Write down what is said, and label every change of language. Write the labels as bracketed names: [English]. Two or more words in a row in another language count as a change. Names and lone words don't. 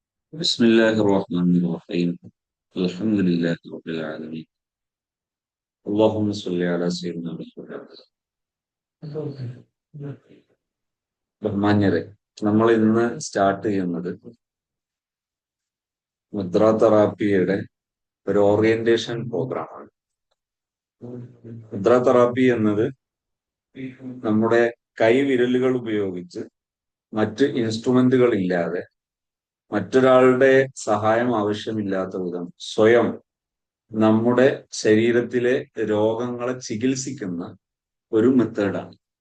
[Arabic] بسم الله الرحمن الرحيم. الحمد لله رب العالمين. اللهم صل على سيدنا محمد. [Malayalam] ബഹുമാന്യരെ, നമ്മൾ ഇന്ന് സ്റ്റാർട്ട് ചെയ്യുന്നത് മുദ്ര തെറാപ്പിയുടെ ഒരു [English] orientation program. [Malayalam] മുദ്ര തെറാപ്പി എന്നത് നമ്മുടെ കൈവിരലുകൾ ഉപയോഗിച്ച് മറ്റ് ഇൻസ്ട്രുമെന്റുകൾ ഇല്ലാതെ മറ്റൊരാളുടെ സഹായം ആവശ്യമില്ലാത്ത വിധം സ്വയം നമ്മുടെ ശരീരത്തിലെ രോഗങ്ങളെ ചികിത്സിക്കുന്ന ഒരു മെത്തേഡാണ്.